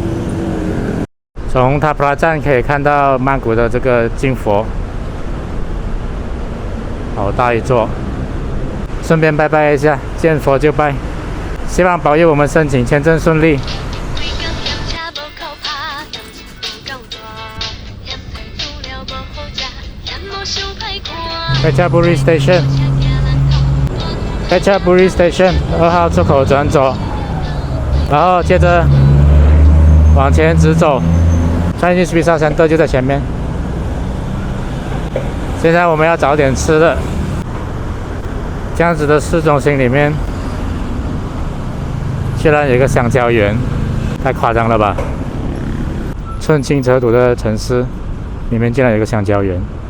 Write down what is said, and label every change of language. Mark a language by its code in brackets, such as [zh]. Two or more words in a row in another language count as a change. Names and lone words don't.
[zh] 從塔普拉站可以看到曼谷的這個金佛，好大一座，順便拜拜一下，見佛就拜，希望保佑我們申請簽證順利。Phetchaburi Station，Phetchaburi Station 2 號出口轉左，然後接着往前直走 ，Chinese Visa Center 就在前面。現在我們要找點吃的，這樣子的市中心裡面，居然有一個香蕉園，太誇張了吧！寸金尺土的城市，裡面竟然有一個香蕉園。